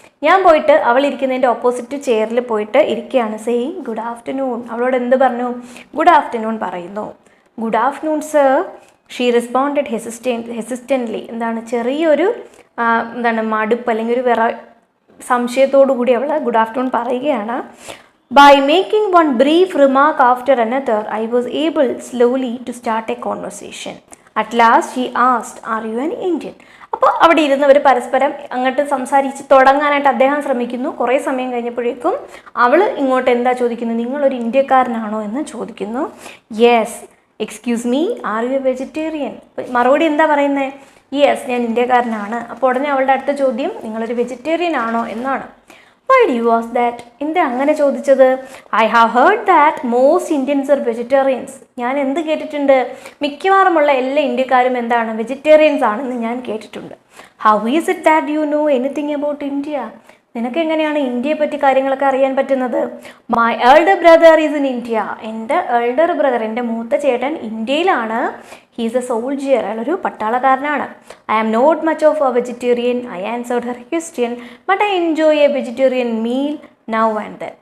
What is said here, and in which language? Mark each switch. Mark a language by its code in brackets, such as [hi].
[ml] ഞാൻ പോയിട്ട് അവൾ ഇരിക്കുന്നതിൻ്റെ ഓപ്പോസിറ്റ് ചെയറിൽ പോയിട്ട് ഇരിക്കുകയാണ്. [en] Saying good afternoon. [ml] അവളോട് എന്ത് പറഞ്ഞു? [en] good afternoon [ml] പറയുന്നു. [en] Good afternoon sir. She responded hesitantly. [ml] എന്താണ്, ചെറിയൊരു മടുപ്പ് അല്ലെങ്കിൽ ഒരു സംശയത്തോടു കൂടി അവൾ ഗുഡ് ആഫ്റ്റർനൂൺ പറയുകയാണ്. [en] By making one brief remark after another, I was able slowly to start a conversation. At last she asked, "Are you an Indian?" [ml] അപ്പോൾ അവിടെ ഇരുന്നവർ പരസ്പരം അങ്ങോട്ട് സംസാരിച്ച് തുടങ്ങാനായിട്ട് അദ്ദേഹം ശ്രമിക്കുന്നു. കുറേ സമയം കഴിഞ്ഞപ്പോഴേക്കും അവൾ ഇങ്ങോട്ട് എന്താ ചോദിക്കുന്നത്? നിങ്ങളൊരു ഇന്ത്യക്കാരനാണോ എന്ന് ചോദിക്കുന്നു. [en] Yes. Excuse me, are you a vegetarian? [ml] മറുപടി എന്താ പറയുന്നത്? യെസ്, ഞാൻ ഇന്ത്യക്കാരനാണ്. അപ്പോൾ ഉടനെ അവളുടെ അടുത്ത ചോദ്യം നിങ്ങളൊരു വെജിറ്റേറിയൻ ആണോ എന്നാണ്. [en] Why do you ask that? [ml] എന്താ അങ്ങനെ ചോദിച്ചത്? [en] I have heard that most Indians are vegetarians. [ml] ഞാൻ എന്ത് കേട്ടിട്ടുണ്ട്? മിക്കവാറുമുള്ള എല്ലാ ഇന്ത്യക്കാരും എന്താണ്, വെജിറ്റേറിയൻസ് ആണെന്ന് ഞാൻ കേട്ടിട്ടുണ്ട്. [en] How is it that you know anything about India? [ml] നിനക്ക് എങ്ങനെയാണ് ഇന്ത്യയെ പറ്റി കാര്യങ്ങളൊക്കെ അറിയാൻ പറ്റുന്നത്? [en] My elder brother is in India. [ml] എൻ്റെ എൽഡർ ബ്രദർ, എൻ്റെ മൂത്ത ചേട്ടൻ ഇന്ത്യയിലാണ്. [en] he's a soldier, [ml] അയാളൊരു പട്ടാളക്കാരനാണ്. [en] I am not much of a vegetarian. I answered her question, but I enjoy a vegetarian meal now and then.